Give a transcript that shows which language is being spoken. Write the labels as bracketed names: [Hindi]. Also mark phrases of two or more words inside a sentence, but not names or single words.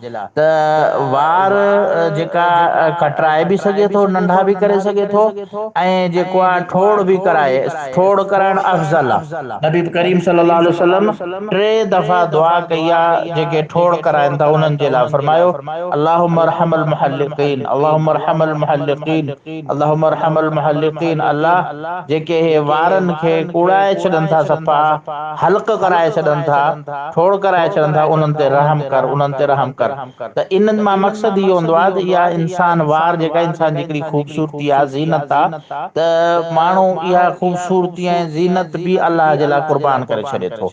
[Sindhi] त वार जेका कटराए बि सघे थो, नंढा बि करे सघे थो ऐं जेको आहे ठोड़ बि कराए। ठोड़ कराइण अफ़ज़ल आहे। नबी करीम [Arabic] صلى الله عليه وسلم [Sindhi] 3 दफ़ा दुआ कई आहे जेके ठोड़ कराइनि था उन्हनि जे लाइ। [Arabic] फरमायो اللهم ارحم المحلقين اللهم ارحم المحلقين اللهم ارحم المحلقين. [Sindhi] अल्लाह जेके हे वारनि खे कूड़ाए छॾनि था, सफ़ा हल्क कराए छॾनि था, ठोड़ कराए छॾनि था, उन्हनि ते रहम कर, उन्हनि ते रहम कर। त इन्हनि मां मक़सदु इहो हूंदो आहे त इहा इंसान वार जेका इंसान जी हिकिड़ी ख़ूबसूरती आहे, ज़ीनत आहे, त माण्हू इहा ख़ूबसूरती ऐं ज़ीनत बि अलाह जे लाइ क़ुर्बान करे छॾे थो।